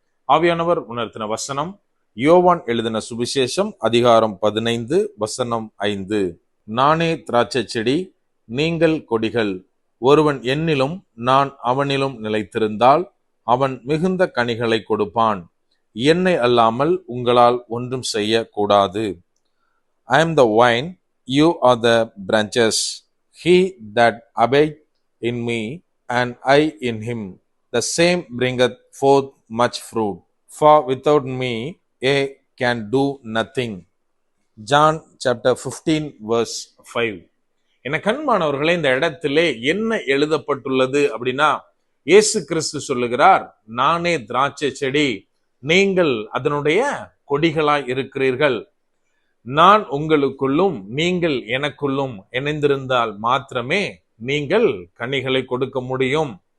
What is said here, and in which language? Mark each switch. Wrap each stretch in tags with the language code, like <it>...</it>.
<ta>ஆவியானவர் உணர்த்தின வசனம் யோவான் எழுதின சுவிசேஷம் அதிகாரம் 15 வசனம் 5. நானே திராட்சை செடி, நீங்கள் கொடிகள். ஒருவன் என்னிலும் நான் அவனிலும் நிலைத்திருந்தால் அவன் மிகுந்த கனிகளை கொடுப்பான். என்னை அல்லாமல் உங்களால் ஒன்றும் செய்யக்கூடாது.</ta> <en>I am the vine, you are the branches. He that abideth in me, and I in him, the same bringeth forth much fruit. For without me ye can do nothing. John chapter 15 verse 5.</en> <ta>என கண்மானவர்களே, இந்த இடத்திலே என்ன எழுதப்பட்டுள்ளது அப்படின்னா, இயேசு கிறிஸ்து சொல்லுகிறார், நானே திராட்சை செடி, நீங்கள் அதனுடைய கொடிகளாய் இருக்கிறீர்கள். நான் உங்களுக்குள்ளும் நீங்கள் எனக்குள்ளும் இணைந்திருந்தால் மாத்திரமே நீங்கள் கனிகளை கொடுக்க முடியும்.</ta>